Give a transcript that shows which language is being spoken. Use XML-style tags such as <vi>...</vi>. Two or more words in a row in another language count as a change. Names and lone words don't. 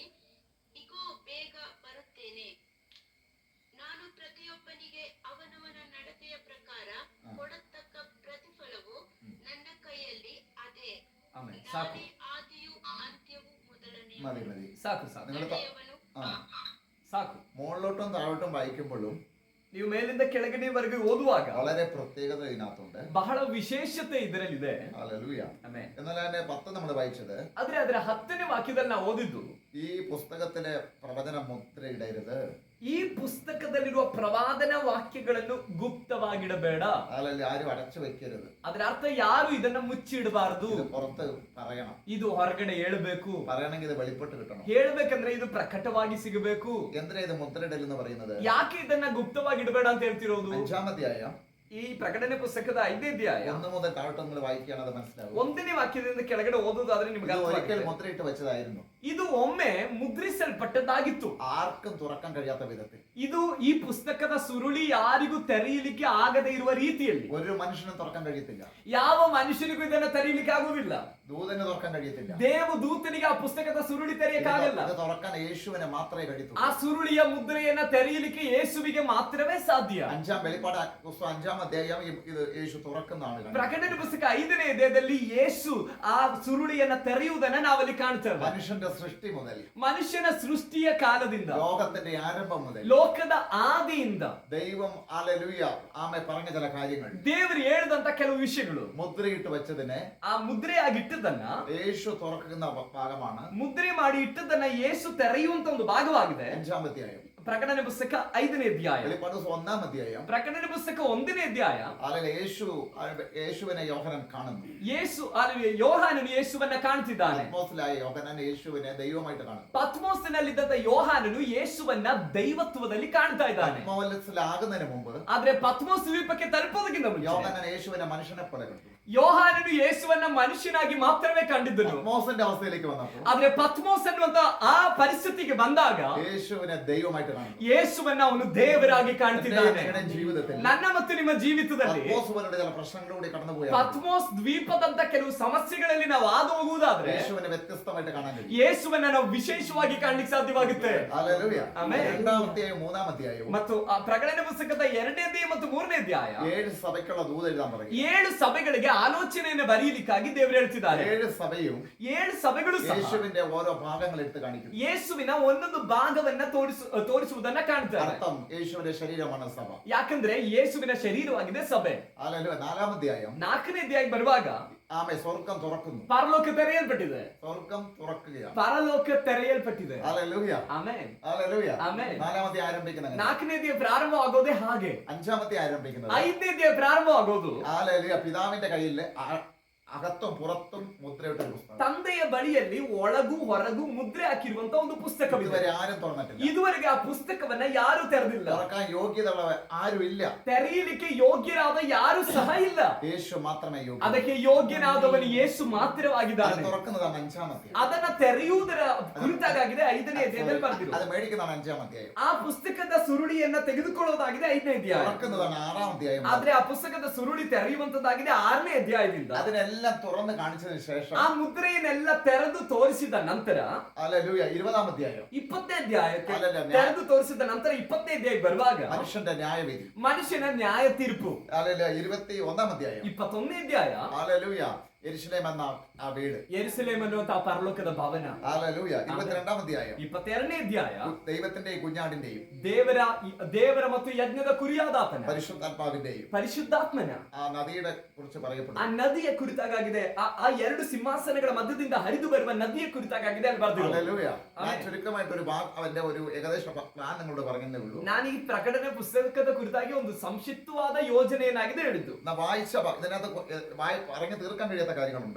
<kn>ಇಗೋ, ಬೇಗ ಬರುತ್ತೇನೆ. ನಾನು ಪ್ರತಿಯೊಬ್ಬನಿಗೆ ಅವನವನ ನಡತೆಯ ಪ್ರಕಾರ ಕೊಡತಕ್ಕ ಪ್ರತಿಫಲವು ನನ್ನ ಕೈಯಲ್ಲಿ ಅದೇ. ನಾನೇ ಆದಿಯೂ ಅಂತ್ಯವೂ ಮೊದಲನೆಯವನು. ಸಾಕು.</kn> <ml>മുകളിലോട്ടും താഴോട്ടും വായിക്കുമ്പോഴും</ml> <kn>ನೀವು ಮೇಲಿಂದ ಕೆಳಗಡೆವರೆಗೆ ಓದುವಾಗ</kn> <ml>വളരെ പ്രത്യേകത ഇതിനകത്തുണ്ട്.</ml> <kn>ಬಹಳ ವಿಶೇಷತೆ ಇದರಲ್ಲಿದೆ.</kn> <ml>ഹല്ലേലൂയ.</ml> <kn>ಆಮೆನ್.</kn> <ml>എന്നാൽ അതിന്റെ 10 നമ്മൾ വായിച്ചത്,</ml> <kn>ಆದ್ರೆ ಅದರ 10ನೇ ವಾಕ್ಯದಲ್ಲಿ ನಾವು ಓದಿದ್ದು,</kn> <ml>ഈ പുസ്തകത്തിലെ പ്രവചന മുദ്രയിടരുത്.</ml> <kn>ಈ ಪುಸ್ತಕದಲ್ಲಿರುವ ಪ್ರವಾದನ ವಾಕ್ಯಗಳನ್ನು ಗುಪ್ತವಾಗಿಡಬೇಡ.</kn> <ml>അല്ലെങ്കിൽ ആരും അടച്ചു വെക്കരുത്.</ml> <kn>ಅದರ ಅರ್ಥ ಯಾರು ಇದನ್ನ ಮುಚ್ಚಿಡಬಾರದು.</kn> <ml>ഇത് പുറത്ത് പറയണം.</ml> <kn>ಇದು ಹೊರಗಡೆ ಹೇಳಬೇಕು.</kn> <ml>പറയണമെങ്കിൽ ഇത് വെളിപ്പെട്ട് കിട്ടണം.</ml> <kn>ಹೇಳಬೇಕಂದ್ರೆ ಇದು ಪ್ರಕಟವಾಗಿ ಸಿಗಬೇಕು.</kn> <ml>എന്തിനാ ഇത് മുദ്രയിടൽ എന്ന് പറയുന്നത്?</ml> <kn>ಯಾಕೆ ಇದನ್ನ ಗುಪ್ತವಾಗಿ ಇಡಬೇಡ ಅಂತ ಹೇಳ್ತಿರೋದು?</kn> <ml>5-ാം അധ്യായം</ml> <kn>ಈ ಪ್ರಕಟಣೆ ಪುಸ್ತಕದ 5ನೇ ಅಧ್ಯಾಯ</kn> <ml>1 മുതൽ താഴോട്ട് നമ്മൾ വായിക്കുകയാണ്, അത് മനസ്സിലാവും.</ml> <kn>1ನೇ ವಾಕ್ಯದಿಂದ ಕೆಳಗಡೆ ಓದುವುದಾದ್ರೆ ನಿಮಗೆ</kn> <ml>ഒരിക്കൽ മുദ്രയിട്ട് വെച്ചതായിരുന്നു.</ml> <kn>ಇದು ಒಮ್ಮೆ ಮುದ್ರಿಸಲ್ಪಟ್ಟದ್ದಾಗಿತ್ತು.</kn> <ml>ആർക്കും തുറക്കാൻ കഴിയാത്ത വിധത്തിൽ.</ml> <kn>ಇದು ಈ ಪುಸ್ತಕದ ಸುರುಳಿ ಯಾರಿಗೂ ತೆರೆಯಲಿಕ್ಕೆ ಆಗದೇ ಇರುವ ರೀತಿಯಲ್ಲಿ.</kn> <ml>ഒരു മനുഷ്യനും തുറക്കാൻ കഴിയത്തില്ല.</ml> <kn>ಯಾವ ಮನುಷ್ಯನಿಗೂ ಇದನ್ನ ತೆರೆಯಲಿಕ್ಕೆ ಆಗುವುದಿಲ್ಲ.</kn> <ml>ദൂതന് തുറക്കാൻ കഴിയത്തില്ല.</ml> <kn>ದೇವದೂತನಿಗೆ ಆ ಪುಸ್ತಕದ ಸುರುಳಿ ತೆರೆಯಕ್ಕಾಗಲ್ಲ.</kn> <ml>ഇത് തുറക്കാൻ യേശുവിനെ മാത്രമേ കഴിയൂ.</ml> <kn>ಆ ಸುರುಳಿಯ ಮುದ್ರೆಯನ್ನ ತೆರೆಯಲಿಕ್ಕೆ ಯೇಸುವಿಗೆ ಮಾತ್ರವೇ ಸಾಧ್ಯ.</kn> <ml>5-ാം വെളിപ്പാട് പുസ്തകം 5-ാം അധ്യായം ഇത് യേശു തുറക്കുന്നതാണ്.</ml> <kn>ಪ್ರಕಟಣೆ ಪುಸ್ತಕ 5ನೇ ಅಧ್ಯಾಯದಲ್ಲಿ ಯೇಸು ಆ ಸುರುಳಿಯನ್ನ ತೆರೆಯುವುದನ್ನ ನಾವಲ್ಲಿ ಕಾಣ್ತೇವೆ.</kn> <ml>മനുഷ്യന്റെ സൃഷ്ടി മുതൽ,</ml> <kn>ಮನುಷ್ಯನ ಸೃಷ್ಟಿಯ ಕಾಲದಿಂದ,</kn> <ml>ലോകത്തിന്റെ ആരംഭം മുതൽ,</ml> <kn>ಲೋಕದ ಆದಿಯಿಂದ</kn> <ml>ദൈവം ഹല്ലേലൂയ ആമേ പറഞ്ഞ ചില കാര്യങ്ങൾ,</ml> <kn>ದೇವರು ಹೇಳಿದಂತ ಕೆಲವು ವಿಷಯಗಳು,</kn> <ml>മുദ്രയിട്ട് വെച്ചതിനെ</ml> <kn>ಆ ಮುದ್ರೆಯಾಗಿ ಇಟ್ಟದನ್ನ</kn> <ml>യേശു തുറക്കുന്ന ഭാഗമാണ്.</ml> <kn>ಮುದ್ರೆ ಮಾಡಿ ಇಟ್ಟದನ್ನ ಯೇಸು ತೆರೆಯುವಂತ ಒಂದು ಭಾಗವಾಗಿದೆ.</kn> <ml>5-ാം അധ്യായം</ml> <kn>ಪ್ರಕಟಣೆ ಪುಸ್ತಕ 5ನೇ ಅಧ್ಯಾಯ.</kn> <ml>വെളിപ്പാട് 1-ാം അധ്യായം.</ml> <kn>ಪ್ರಕಟಣೆ ಪುಸ್ತಕ 1ನೇ ಅಧ್ಯಾಯ.</kn> <ml>അല്ലെങ്കിൽ യേശുവിനെ യോഹന്നാൻ കാണുന്നു.</ml> <kn>ಯೋಹಾನನು ಯೇಸುವನ್ನ ಕಾಣ್ತಿದ್ದಾನೆ.</kn> <ml>പത്മോസിലായ യോഹന്നാൻ യേശുവിനെ ದೈವമായിട്ട് കാണുന്നു.</ml> <kn>ಪತ್ಮೋಸಿನಲ್ಲಿದ್ದ ಯೋಹಾನನು ಯೇಸುವನ್ನ ದೈವತ್ವದಲ್ಲಿ ಕಾಣ್ತಾ ಇದ್ದಾನೆ.</kn> <ml>പത്മോസിലാകുന്നതിന് മുമ്പ്,</ml> <kn>ಆದ್ರೆ ಪತ್ಮೋಸ್ ದ್ವೀಪಕ್ಕೆ ತಲುಪೋದಕ್ಕಿಂತ ಮುಂಚೆ</kn> <ml>യോഹന്നാൻ യേശുവിനെ മനുഷ്യനെ പോലെ കണ്ടു.</ml> <kn>ಯೋಹಾನನು ಯೇಸುವನ್ನ ಮನುಷ್ಯನಾಗಿ ಮಾತ್ರವೇ ಕಂಡಿದ್ದನು.</kn> <ml>പത്മോസിന്റെ അവസ്ഥയിലേക്ക് വന്നപ്പോൾ,</ml> <kn>ಆದ್ರೆ ಪತ್ಮೋಸ್ ಅನ್ನುವಂತ ಆ ಪರಿಸ್ಥಿತಿಗೆ ಬಂದಾಗ</kn> <ml>യേശുവിനെ ദൈവമായിട്ട് കാണുന്നു.</ml> <kn>ಯೇಸುವನ್ನ ಅವನು ದೇವರಾಗಿ ಕಾಣ್ತಿದ್ದಾನೆ.</kn> <ml>ജീവിതത്തിൽ</ml> <kn>ನನ್ನ ಮತ್ತು ನಿಮ್ಮ ಜೀವಿತದಲ್ಲಿ</kn> <ml>പത്മോസ് പോലുള്ള ചില പ്രശ്നങ്ങളിലൂടെ കടന്നുപോയ</ml> <kn>ಪತ್ಮೋಸ್ ದ್ವೀಪದಂತ ಕೆಲವು ಸಮಸ್ಯೆಗಳಲ್ಲಿ ನಾವು ಹಾದು ಹೋಗುವುದಾದ್ರೆ</kn> <ml>യേശുവിനെ ವ್ಯತ್ಯസ്തമായിട്ട് കാണാൻ കഴിയും.</ml> <kn>ಯೇಸುವನ್ನ ನಾವು ವಿಶೇಷವಾಗಿ ಕಾಣ್ಲಿಕ್ಕೆ ಸಾಧ್ಯವಾಗುತ್ತೆ.</kn> <ml>ഹല്ലേലൂയ.</ml> <kn>ಆಮೆನ್.</kn> <ml>2-ാം അധ്യായം 3-ാം അധ്യായവും</ml> <kn>ಮತ್ತು ಆ ಪ್ರಕಟಣೆ ಪುಸ್ತಕದ 2ನೇ ಅಧ್ಯಾಯ ಮತ್ತು 3ನೇ ಅಧ್ಯಾಯ</kn> <ml>7 ಸಭೆಗಳ ದೂത ಎഴുതാൻ പറയും.</ml> <kn>7 ಸಭೆಗಳಿಗೆ ಆಲೋಚನೆಯನ್ನು ಬರೆಯಲಿಕ್ಕಾಗಿ ದೇವರು ಹೇಳ್ತಿದ್ದಾರೆ.</kn> <ml>7 സഭയും</ml> <kn>7 ಸಭೆಗಳು ಸಹ</kn> <ml>യേശുവിന്റെ ഓരോ ഭാഗങ്ങൾ എടുത്ത് കാണിക്കുന്നു.</ml> <kn>ಯೇಸುವಿನ ಒಂದೊಂದು ಭಾಗವನ್ನ ತೋರಿಸುವುದನ್ನ ಕಾಣ್ತಾರೆ.</kn> <ml>അർത്ഥം യേശുവിന്റെ ശരീരമാണ് സഭ.</ml> <kn>ಯಾಕಂದ್ರೆ ಯೇಸುವಿನ ಶರೀರವಾಗಿದೆ ಸಭೆ.</kn> <ml>ഹല്ലേലൂയ. 4-ാം അധ്യായം</ml> <kn>4ನೇ ಅಧ್ಯಾಯ ಬರುವಾಗ</kn> <ml>സ്വർഗം തുറക്കുന്നു.</ml> <kn>ಪರಲೋಕ ತೆರೆಯಲ್ಪಟ್ಟಿದೆ.</kn> <ml>സ്വർഗം തുറക്കുകയാണ്.</ml> <kn>ಪರಲೋಕ ತೆರೆಯಲ್ಪಟ್ಟಿದೆ.</kn> <ml>ഹല്ലേലൂയ.</ml> <kn>ಆಮೆನ್.</kn> <ml>ഹല്ലേലൂയ.</ml> <kn>ಆಮೆನ್.</kn> <ml>4-ാം അധ്യായം ആരംഭിക്കുന്നത്</ml> <kn>4ನೇ ಅಧ್ಯಾಯ ಪ್ರಾರಂಭವಾಗೋದೇ ಹಾಗೆ.</kn> <ml>5-ാം അധ്യായം ആരംഭിക്കുന്നത്</ml> <kn>5ನೇ ಅಧ್ಯಾಯ ಪ್ರಾರಂಭವಾಗೋದು</kn> <ml>ഹല്ലേലൂയ. പിതാവിന്റെ കയ്യിൽ അകത്തും പുറത്തും മുദ്രയിട്ട ഒരു പുസ്തകം.</ml> <kn>ತಂದೆಯ ಬಳಿಯಲ್ಲಿ ಒಳಗೂ ಹೊರಗೂ ಮುದ್ರೆ ಹಾಕಿರುವಂತ ಒಂದು ಪುಸ್ತಕವಿದೆ.</kn> <ml>ഇതുവരെ ആരും തുറന്നിട്ടില്ല.</ml> <kn>ಇದುವರೆಗೆ ಆ ಪುಸ್ತಕವನ್ನ ಯಾರು ತೆರೆದಿಲ್ಲ.</kn> <ml>തുറക്കാൻ യോഗ്യതയുള്ള ആരും ഇല്ല.</ml> <kn>ತೆರೆಯಲಿಕ್ಕೆ ಯೋಗ್ಯರಾದ ಯಾರು ಸಹ ಇಲ್ಲ.</kn> <ml>യേശು മാത്രമേ യോഗ്യ.</ml> <kn>ಅದಕ್ಕೆ ಯೋಗ್ಯನಾದವನು ಯೇಸು ಮಾತ್ರವಾಗಿದ್ದಾನೆ.</kn> <ml>തുറക്കുന്നതാണ് 5-ാം അധ്യായം.</ml> <kn>ಅದನ್ನ ತೆರೆಯುವುದರ ಕುರಿತಾಗಿದೆ 5ನೇ ಅಧ್ಯಾಯದಲ್ಲಿ ಬರ್ತಿರೋದು.</kn> <ml>അത് മേടിക്കുന്നതാണ് 5-ാം ಅಧ್ಯಾയം.</ml> <kn>ಆ ಪುಸ್ತಕದ ಸುರುಳಿಯನ್ನ ತೆಗೆದುಕೊಳ್ಳೋದಾಗಿದೆ 5ನೇ ಅಧ್ಯಾಯ.</kn> <ml>തുറക്കുന്നതാണ് 6-ാം ಅಧ್ಯಾയം.</ml> <kn>ಆದ್ರೆ ಆ ಪುಸ್ತಕದ ಸುರುಳಿ ತೆರೆಯುವಂತದ್ದಾಗಿದೆ 6ನೇ ಅಧ್ಯಾಯದಿಂದ.</kn> <ml>അതിനെല്ലാം തുറന്ന് കാണിച്ചതിന് ശേഷം</ml> <kn>ಆ ಮುದ್ರೆಯನ್ನೆಲ್ಲ ತೆರೆದು ತೋರಿಸಿದ ನಂತರ</kn> <ml>ഹല്ലേലൂയ 20-ാം അധ്യായം</ml> <kn>20ನೇ ಅಧ್ಯಾಯಕ್ಕೆ ಅಲ್ಲಲ್ಲ, ತೆರೆದು ತೋರಿಸಿದ ನಂತರ 20ನೇ ಅಧ್ಯಾಯ ಬರುವಾಗ</kn> <ml>മനുഷ്യന്റെ ന്യായവിധി.</ml> <kn>ಮನುಷ್ಯನ ನ್ಯಾಯ ತೀರ್ಪು.</kn> <ml>ഹല്ലേലൂയ 21-ാം അധ്യായം</ml> <kn>21ನೇ ಅಧ್ಯಾಯ</kn> <ml>ഹല്ലേലൂയ യെരുശലേം എന്ന ആ വീട്.</ml> <kn>ಯೆರೂಸಲೇಮ್ ಅನ್ನುವಂತ ಆ ಪರಲೋಕದ ಭವನ.</kn> <ml>ഹല്ലേലൂയ 22-ാം അധ്യായം</ml> <kn>22ನೇ ಅಧ್ಯಾಯ</kn> <ml>ദൈവത്തിന്റെയും കുഞ്ഞാടിന്റെയും</ml> <kn>ದೇವರ ಮತ್ತು ಯಜ್ಞದ ಕುರಿಯಾದಾತನ</kn> <ml>പരിശുദ്ധാത്മാവിന്റെയും</ml> <kn>ಪರಿಶುದ್ಧಾತ್ಮನ</kn> <ml>ആ നദിയുടെ കുറിച്ച് പറയപ്പെടുന്നു.</ml> <kn>ಆ ನದಿಯ ಕುರಿತಾಗಿದೆ. ಆ 2 ಸಿಂಹಾಸನಗಳ ಮಧ್ಯದಿಂದ ಹರಿದು ಬರುವ ನದಿಯ ಕುರಿತಾಗಿದೆ ಅಲ್ಲಿ ಬರ್ದಿರೋದು.</kn> <ml>ഹല്ലേലൂയ. ഞാൻ ചുരുക്കമായിട്ട് ഒരു അവന്റെ ഒരു ഏകദേശ പ്ലാൻ നിങ്ങളോട് പറഞ്ഞേ ഉള്ളൂ.</ml> <kn>ನಾನು ಈ ಪ್ರಕಟಣೆ ಪುಸ್ತಕದ ಕುರಿತಾಗಿ ಒಂದು ಸಂಕ್ಷಿಪ್ತವಾದ ಯೋಜನೆಯನ್ನಾಗಿದೆ ಹೇಳಿದ್ದು.</kn> <ml>വായിച്ച ഇതിനകത്ത് പറഞ്ഞു തീർക്കാൻ കഴിയാത്ത കാര്യങ്ങളുണ്ട്.</ml>